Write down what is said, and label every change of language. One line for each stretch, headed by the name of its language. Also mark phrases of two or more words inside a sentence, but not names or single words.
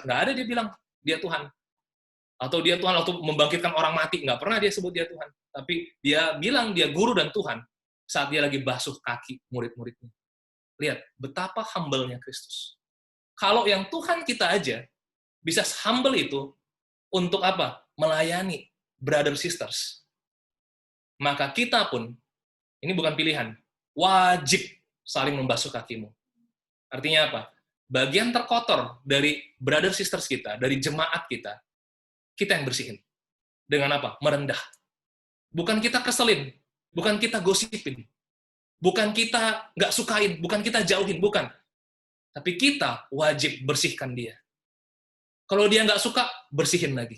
Indonesian: Nggak ada dia bilang, dia Tuhan. Atau dia Tuhan waktu membangkitkan orang mati. Nggak pernah dia sebut dia Tuhan. Tapi dia bilang dia guru dan Tuhan saat dia lagi basuh kaki murid-muridnya. Lihat, betapa humble-nya Kristus. Kalau yang Tuhan kita aja bisa humble itu untuk apa? Melayani
English: brother sisters.
Indonesian: Maka kita pun, ini bukan pilihan, wajib saling membasuh kakimu. Artinya apa? Bagian terkotor dari
English: brother sisters
Indonesian: kita, dari jemaat kita yang bersihin. Dengan apa? Merendah. Bukan kita keselin, bukan kita gosipin, bukan kita nggak sukain, bukan kita jauhin, bukan. Tapi kita wajib bersihkan dia. Kalau dia nggak suka, bersihin lagi.